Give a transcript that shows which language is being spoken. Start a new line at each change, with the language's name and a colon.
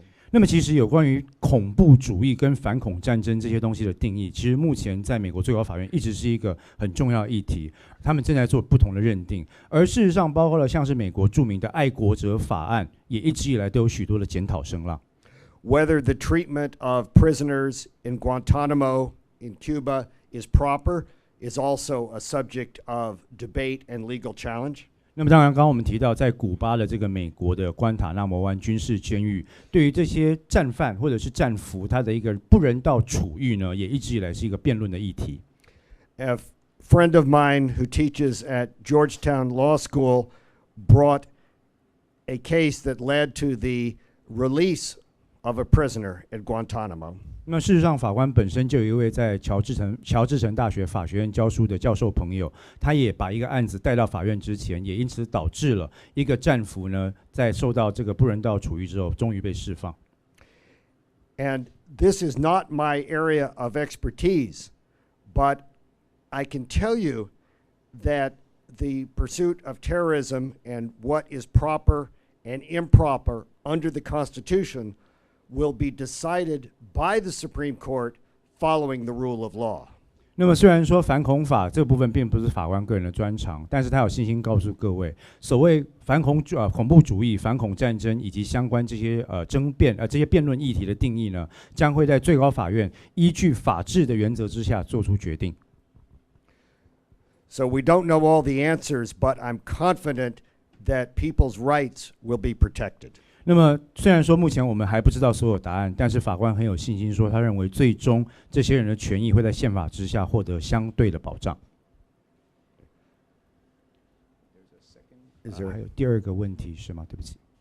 Chinese: 那么其实有关于恐怖主义跟反恐战争这些东西的定义，其实目前在美国最高法院一直是一个很重要的议题，他们正在做不同的认定。而事实上，包括了像是美国著名的爱国者法案，也一直以来都有许多的检讨声浪。
English: Whether the treatment of prisoners in Guantanamo in Cuba is proper is also a subject of debate and legal challenge.
Chinese: 那么当然，刚刚我们提到，在古巴的这个美国的关塔纳摩湾军事监狱，对于这些战犯或者是战俘，他的一个不人道处遇呢，也一直以来是一个辩论的议题。
English: A friend of mine who teaches at Georgetown Law School brought a case that led to the release of a prisoner at Guantanamo.
Chinese: 那么事实上，法官本身就有一位在乔治城大学法学院教书的教授朋友，他也把一个案子带到法院之前，也因此导致了一个战俘呢，在受到这个不人道处遇之后，终于被释放。
English: And this is not my area of expertise, but I can tell you that the pursuit of terrorism and what is proper and improper under the Constitution will be decided by the Supreme Court following the rule of law.
Chinese: 那么虽然说反恐法这部分并不是法官个人的专长，但是他有信心告诉各位，所谓恐怖主义、反恐战争以及相关这些这些辩论议题的定义呢，将会在最高法院依据法治的原则之下做出决定。
English: So we don't know all the answers, but I'm confident that people's rights will be protected.
Chinese: 那么虽然说目前我们还不知道所有答案，但是法官很有信心说，他认为最终这些人的权益会在宪法之下获得相对的保障。还有第二个问题是吗？对不起。